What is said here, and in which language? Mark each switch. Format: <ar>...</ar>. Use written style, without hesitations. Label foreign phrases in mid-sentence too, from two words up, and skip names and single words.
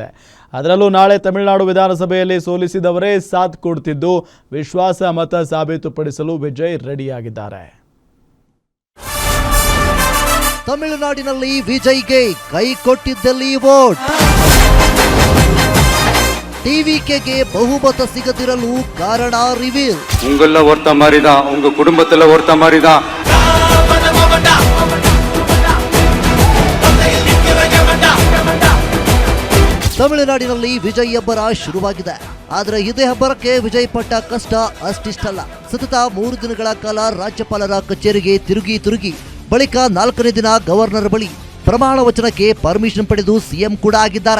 <kn>ಅದರಲ್ಲೂ ನಾಳೆ ತಮಿಳುನಾಡು ವಿಧಾನಸಭೆಯಲ್ಲಿ ಸೋಲಿಸಿದವರೇ ಸಾಥ್ ಕೊಡ್ತಿದ್ದು ವಿಶ್ವಾಸ ಮತ ಸಾಬೀತುಪಡಿಸಲು ವಿಜಯ್ ರೆಡಿಯಾಗಿದ್ದಾರೆ. ತಮಿಳುನಾಡಿನಲ್ಲಿ ವಿಜಯ್ಗೆ ಕೈ ಕೊಟ್ಟಿದ್ದಲ್ಲಿ ವೋಟ್, ಟಿವಿಕೆಗೆ ಬಹುಮತ ಸಿಗದಿರಲು ಕಾರಣ ರಿವೀಲ್.</kn> <ta>உங்கள ஒருத்த மாதிரி தான், உங்க குடும்பத்துல ஒருத்த மாதிரி தான்.</ta> <kn>ತಮಿಳುನಾಡಿನಲ್ಲಿ ವಿಜಯ್ ಅಬ್ಬರ ಶುರುವಾಗಿದೆ. ಆದರೆ ಇದೇ ಹಬ್ಬರಕ್ಕೆ ವಿಜಯ್ ಪಟ್ಟ ಕಷ್ಟ ಅಷ್ಟಿಷ್ಟಲ್ಲ. ಸತತ 3 ದಿನಗಳ ಕಾಲ ರಾಜ್ಯಪಾಲರ ಕಚೇರಿಗೆ ತಿರುಗಿ ಬಳಿಕ 4ನೇ ದಿನ ಗವರ್ನರ್ ಬಳಿ ಪ್ರಮಾಣ ವಚನಕ್ಕೆ ಪರ್ಮಿಷನ್ ಪಡೆದು ಸಿಎಂ ಕೂಡ ಆಗಿದ್ದಾರೆ.</kn>